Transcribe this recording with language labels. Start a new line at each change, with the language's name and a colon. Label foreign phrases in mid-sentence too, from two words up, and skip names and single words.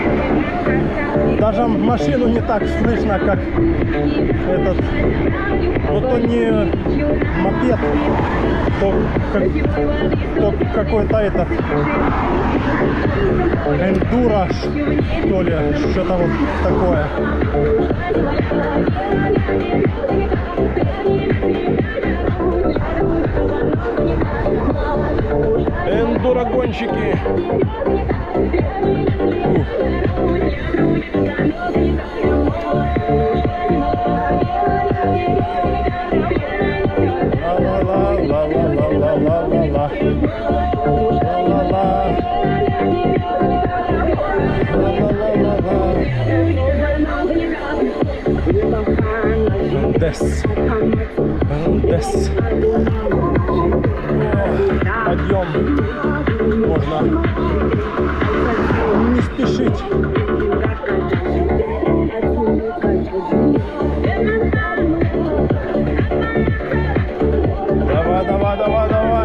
Russian: Даже машину не так слышно, как этот. Но то не мопед, то какой-то этот эндуро, что ли, что-то вот такое. Эндурогонщики. Ла-ла-ла-ла-ла-ла-ла-ла-ла. Ла-ла-ла. Ла-ла-ла-ла-ла. Дес. Дес. Подъем. Можно не спешить. Давай, давай, давай, давай.